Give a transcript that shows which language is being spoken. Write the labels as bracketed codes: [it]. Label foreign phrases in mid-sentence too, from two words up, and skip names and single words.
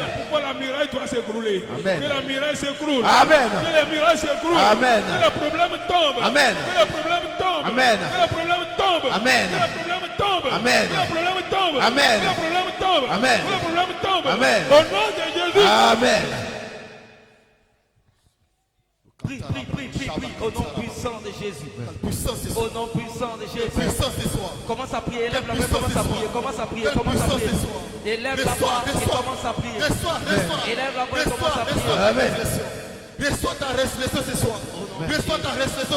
[fr] C'est pourquoi la muraille doit s'écrouler. Amen. Que la muraille s'écroule. Amen. Que la muraille s'écroule. Amen. Que le problème tombe. Amen. Que le problème tombe. Amen. Que le problème tombe. Amen. Que le problème tombe. Amen. Que le problème tombe. Amen. Que le problème tombe. Amen. Que le problème tombe. Amen. Au nom de Jésus. Amen. Prie, prie, prie, prie, prie, au nom puissant de Jésus. Puissance ce soir. Au nom puissant de Jésus. Puissance ce soir. Commence à prier, élève la main, Puissance commence à ce prier, soir. commence à prier, Quelle commence à puissance prier. ce soir. Élève la voix et commence à prier. Reçois, reçois. Élève la voix et Reçois, commence à prier. reçois ta Amen. résurrection. Reçois ta résurrection ce soir. Reçois ta résurrection ce